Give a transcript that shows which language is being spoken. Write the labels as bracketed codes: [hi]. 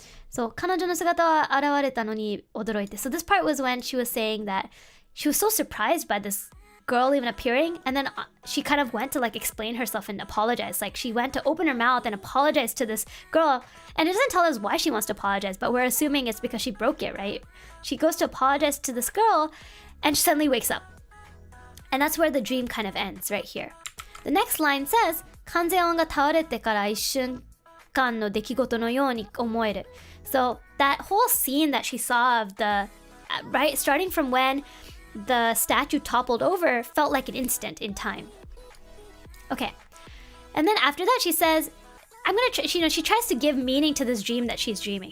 [en] So [ja] 彼女の姿は現れたのに驚いて. [en] So this part was when she was saying that she was so surprised by this girl even appearing, and then she kind of went to like explain herself and apologize. Like she went to open her mouth and apologize to this girl, and it doesn't tell us why she wants to apologize, but we're assuming it's because she broke it, right? She goes to apologize to this girl, and she suddenly wakes up. And that's where the dream kind of ends, right here. The next line says, [ja] 完全音が倒れてから一瞬間の出来事のように思える. [en] So that whole scene that she saw of the, right, starting from when the statue toppled over felt like an instant in time. Okay. And then after that she says, she tries to give meaning to this dream that she's dreaming.